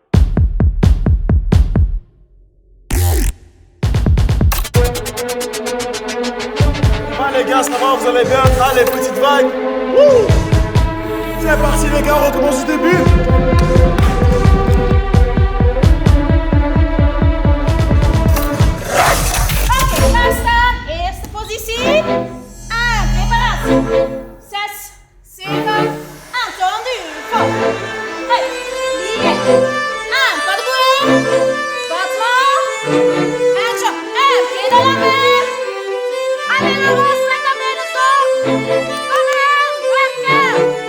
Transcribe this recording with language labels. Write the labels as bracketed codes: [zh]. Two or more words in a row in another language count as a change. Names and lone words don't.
[fr] Ah les gars, ça va, vous allez bien? Ah les petites vagues. Wouh! C'est parti les gars, on recommence du début. [nl] Oké, klaarstaan. Eerste positie. Aan, preparatie. [fr] 6, 7, entendu. Vol. [nl] Hey, hier. Aan, [fr] pas de bourrin. Battement. [nl] En zo, [fr] en pied dans la mer. Allez, le rose, rétablir le son. Allez, ouais,